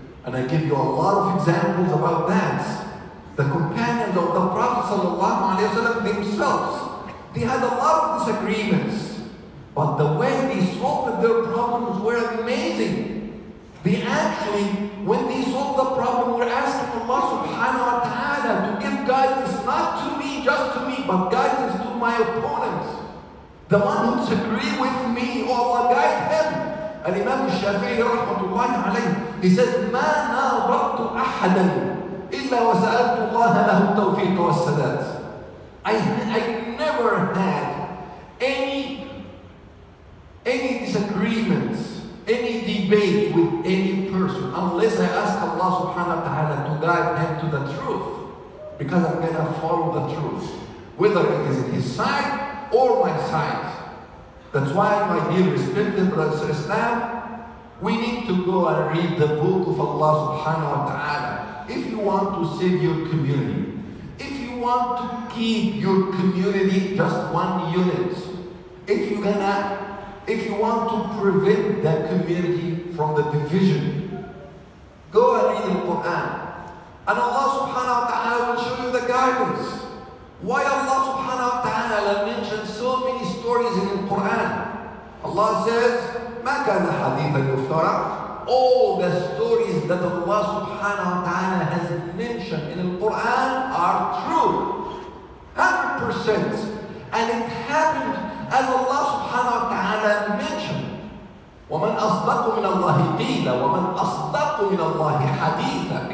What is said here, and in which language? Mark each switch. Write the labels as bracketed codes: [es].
[en] And I give you a lot of examples about that. The companions of the Prophet ﷺ themselves, they had a lot of disagreements, but the way they solved their problems were amazing. They actually, when they solved the problem, were asking Allah subhanahu wa ta'ala to give guidance not to me, just to me, but guidance to my opponents. The one who disagrees with me, oh Allah, guide him. [ar] Al-Imam al-Shafi'i rahmatullahi alayhi, he says, مَا نَاظَرْتُ أَحَدًا إِلَّا وَسَأَلْتُ اللَّهَ لَهُ التَّوْفِيقَ وَالسَّدَادَ. [en] I never had any disagreements, any debate with any person unless I ask Allah subhanahu wa ta'ala to guide him to the truth, because I'm going to follow the truth, whether it is in his side or my side. That's why, my dear respected brothers and sisters, we need to go and read the book of Allah subhanahu wa ta'ala. If you want to save your community, if you want to keep your community just one unit, if you want to prevent that community from the division, Quran. And Allah subhanahu wa ta'ala will show you the guidance. Why Allah subhanahu wa ta'ala mentions so many stories in the Quran? [ar] Allah says, مَا كَانَ حَدِيثًا يُفْتَرَى. [en] All the stories that Allah subhanahu wa ta'ala has mentioned in the Quran are true. 100%. And it happened as Allah subhanahu wa ta'ala mentioned. [ar] وَمَنْ أَصْدَقُ مِنَ اللَّهِ قِيلًا وَمَنْ أَصْدَقُ مِنَ اللَّهِ حَدِيثًا.